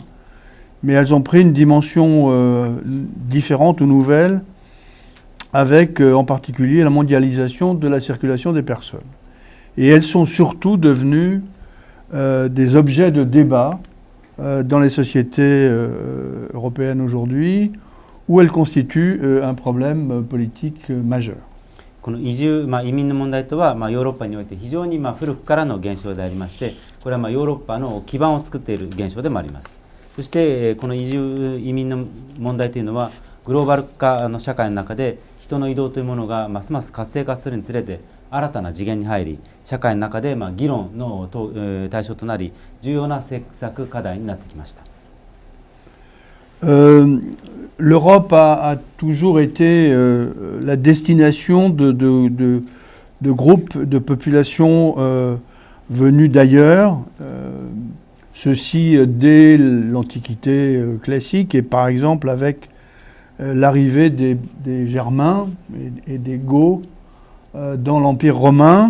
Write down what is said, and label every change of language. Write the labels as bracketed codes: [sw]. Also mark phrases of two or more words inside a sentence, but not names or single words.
[fr] Mais elles ont pris une dimension différente ou nouvelle avec en particulier la mondialisation de la circulation des personnes. Et elles sont surtout devenues des objets de débat dans les sociétés européennes aujourd'hui, où elles constituent un problème politique majeur. [ja] この移民の問題とは、ヨーロッパにおいて非常に古くからの現象でありまして、これはヨーロッパの基盤を作っている現象でもあります。そしてこの移民の問題というのはグローバル化の社会の中で人の移動というものがますます活性化するにつれて新たな次元に入り、社会の中で議論の対象となり、重要な政策課題になってきました。 [fr] L'Europe a toujours été la destination de groupes de populations venus d'ailleurs, ceci dès l'Antiquité classique et par exemple avec l'arrivée des Germains et des Goths dans l'Empire romain.